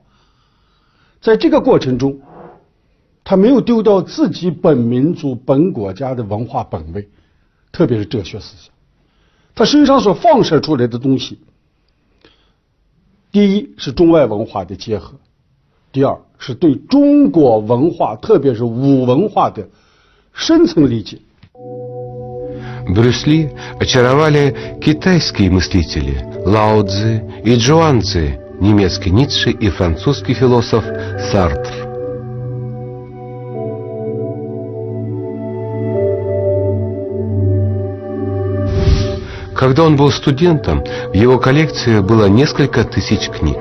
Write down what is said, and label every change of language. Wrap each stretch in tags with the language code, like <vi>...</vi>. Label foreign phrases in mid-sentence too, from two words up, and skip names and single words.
<zh>在这个过程中，他没有丢掉自己本民族、本国家的文化本位，特别是哲学思想。他身上所放射出来的东西，第一是中外文化的结合，第二是对中国文化，特别是武文化的深层理解。</zh> <ru>Брюс Ли очаровали китайские мыслители Лао Цзи и Джуан Цзи, немецкий Ницше и французский философ Сартр. Когда он был студентом, в его коллекции было несколько тысяч книг.</ru>